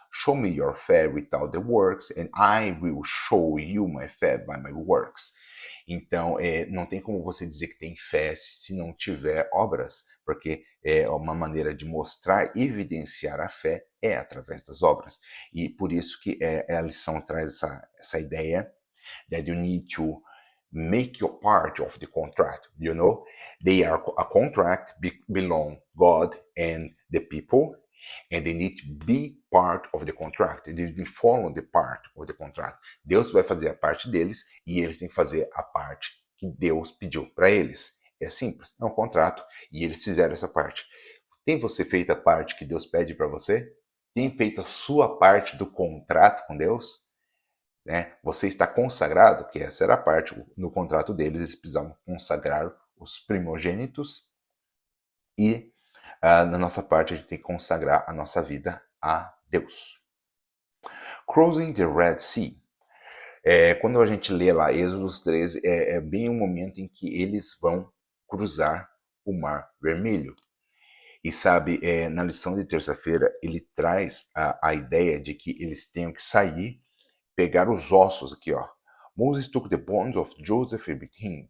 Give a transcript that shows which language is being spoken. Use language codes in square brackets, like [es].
[en] Show me your faith without the works, and I will show you my faith by my works. [pt] Então, não tem como você dizer que tem fé se não tiver obras, porque é uma maneira de mostrar, evidenciar a fé é através das obras. E por isso que a lição traz essa ideia [en] that you need to make your part of the contract. You know, they are a contract belong God and the people, and they need to be part of the contract. They need to follow the part of the contract. [pt] Deus vai fazer a parte deles e eles têm que fazer a parte que Deus pediu para eles. É simples, é um contrato e eles fizeram essa parte. Tem você feito a parte que Deus pede para você? Tem feito a sua parte do contrato com Deus? Né? Você está consagrado, que essa era a parte no contrato deles, eles precisavam consagrar os primogênitos e na nossa parte a gente tem que consagrar a nossa vida a Deus. [en] Crossing the Red Sea. [pt] Quando a gente lê lá Êxodo 13, é bem o momento em que eles vão cruzar o Mar Vermelho. E sabe, na lição de terça-feira, ele traz a ideia de que eles tenham que sair, pegar os ossos aqui, ó. [en] Moses took the bones of Joseph and him.